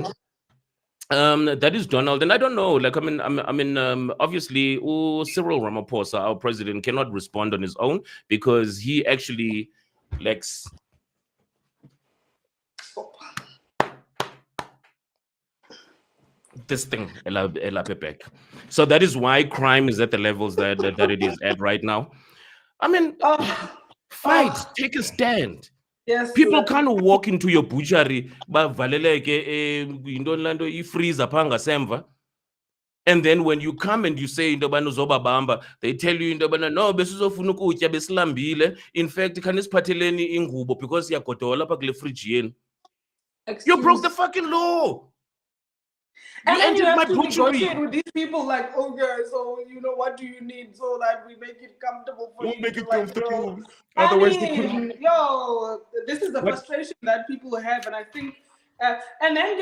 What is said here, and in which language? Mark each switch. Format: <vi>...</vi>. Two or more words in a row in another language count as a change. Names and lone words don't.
<en>That is Donald, and I don't know. Like, obviously, Cyril Ramaphosa, our president, cannot respond on his own because he actually likes this thing, Elapepek. So that is why crime is at the levels that it is at right now. I mean, fight, take a stand. Yes. People can't walk into your butchery</en> <xh>bavaleleke into lando ifreezer pha ngasemva</xh> <en>And then when you come and you say</en> <xh>into yobana uzobabamba,</xh> <en>they tell you</en> <xh>into yobana no besizofuna ukutya besilambile,</xh> <en>in fact</en> <xh>khanisiphatheleni ingubo because siyagodola apha kule fridge yenu.</xh> <en>You broke the Excuse. fucking law. And You then you entered have my to negotiate butchery. with these people, like, okay, so what do you need so that we make it comfortable for We'll you make to, it like, comfortable. I Otherwise they couldn't. mean, yo, this is the But frustration that people have, and I think, and then</en>